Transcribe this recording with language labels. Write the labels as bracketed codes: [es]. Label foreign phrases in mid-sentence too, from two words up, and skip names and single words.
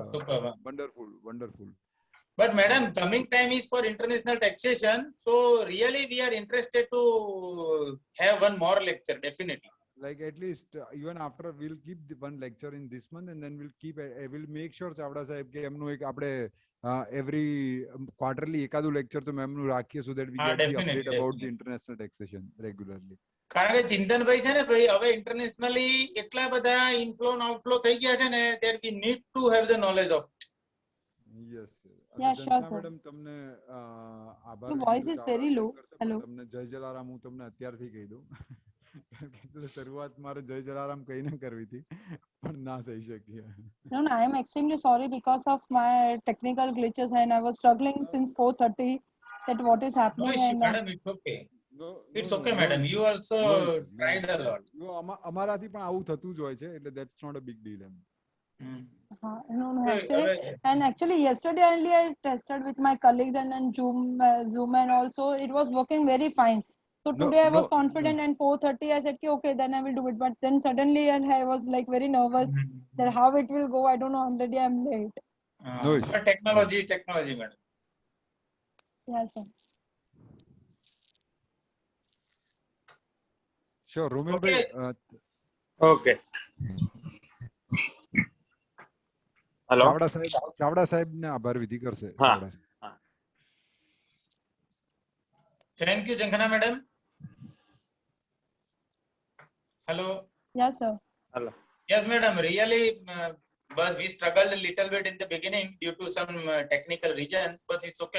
[en] wonderful. But madam, coming time is for international taxation. So really we are interested to have one more lecture, definitely. Like at least even after we'll keep the one lecture in this month and then we'll keep we'll make sure Chavda Sahib [gu] કે એમનું એક આપણે [en] every quarterly એકાદું lecture [gu] તો મેમનું રાખીએ [en] so that we [gu] હા, [en] get the definitely, update about the definitely. international taxation regularly. [gu] કારણ કે ચિંતનભાઈ છે ને ભાઈ, હવે ઇન્ટરનેશનલી એટલા બધા ઇનફ્લો અને આઉટફ્લો થઈ ગયા છે ને, [en] that we need to have the knowledge of it. Yes, sir. Yeah, [gu] અને [en] sure, જંખા sir. [gu] મેડમ તમને આભાર [en] Your [gu] કીધું, [en] voice is ચાવડા very [gu] સાહેબ [en] low. [gu] કરશે, પણ [en] Hello. [gu] તમને જય જલારામ હું તમને અત્યારથી કહી દઉં. કારણ કે એટલે શરૂઆત મારે જય જલારામ કહીને કરવી હતી, પણ ના થઈ શકી. [en] No, I am extremely sorry because of my technical glitches and I was struggling since 4:30 that what is No happening issue, and madam, it's okay. No, It's no, okay, no madam. issues. You also No issues, no tried a issues. lot. No, [gu] અમારાથી પણ આવું થતું જ હોય છે, એટલે [en] that's not a big deal [gu] એમ. [en] no, Okay, actually, [gu] હવે [en] and actually yesterday only I tested with my colleagues and then Zoom and also it was working very fine. So No, today I was no, confident no. and 4:30 I said okay then I will do it, but then suddenly I was like very nervous that how it will go. I don't know, already I'm late. No issue. but technology, madam. Yes, sir. Sure, રોમિલભાઈ, Okay. Hello. [gu] ચાવડા સાહેબને આભાર વિધિ કરશે. હા. ચાવડા સાહેબ. [en] Thank you, Jankana madam. Hello. Yes, sir. Hello. Yes, madam. Really, we struggled a little bit in the beginning due to some technical reasons, but it's okay.